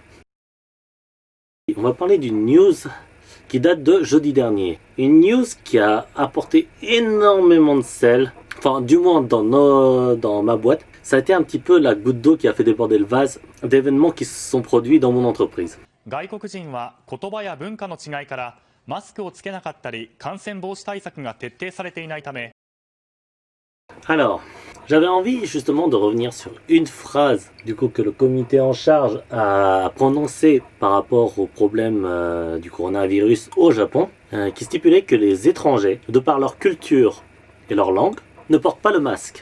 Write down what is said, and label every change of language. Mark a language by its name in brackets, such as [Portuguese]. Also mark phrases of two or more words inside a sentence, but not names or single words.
[French] On va parler d'une news qui date de jeudi dernier. Une news qui a apporté énormément de sel. Enfin, du moins dans ma boîte. Ça a été un petit peu la goutte d'eau qui a fait déborder le vase d'événements qui se sont produits dans mon entreprise. [Japanese] 外国人は言葉や文化の違いからマスクをつけなかったり感染防止対策が徹底されていないため [French] Alors, j'avais envie justement de revenir sur une phrase du coup que le comité en charge a prononcée par rapport au problème du coronavirus au Japon, qui stipulait que les étrangers, de par leur culture et leur langue, ne portent pas le masque.